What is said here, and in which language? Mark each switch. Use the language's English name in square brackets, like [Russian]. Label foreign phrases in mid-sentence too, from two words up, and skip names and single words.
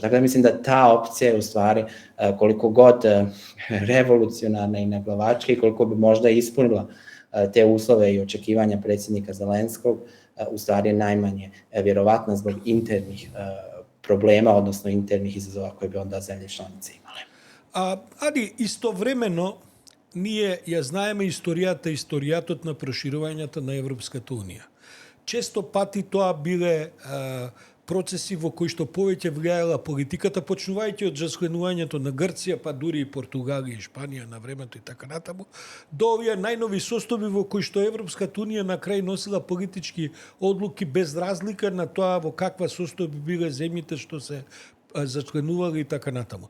[Bosnian] Tako da mislim da ta opcija je u stvari koliko god revolucionarna i naglavačka i koliko bi možda ispunila te uslove i očekivanja predsjednika Zelenskog, u stvari je najmanje vjerovatna zbog internih problema, odnosno internih izazova koje bi onda zemlje članice imale. Ali istovremeno [Macedonian] ние ја знаеме историјатот на проширувањето на Европската Унија. Често пати тоа биле процеси во кои што повеќе влијаела политиката, почнувајќи од раскленувањето на Грција, па дури и Португалија и Шпанија на времето и така натаму, до овие најнови состојби во кои што Европската Унија на крај носила политички одлуки без разлика на тоа во каква состојби биле земјите што се зачленували и така натаму.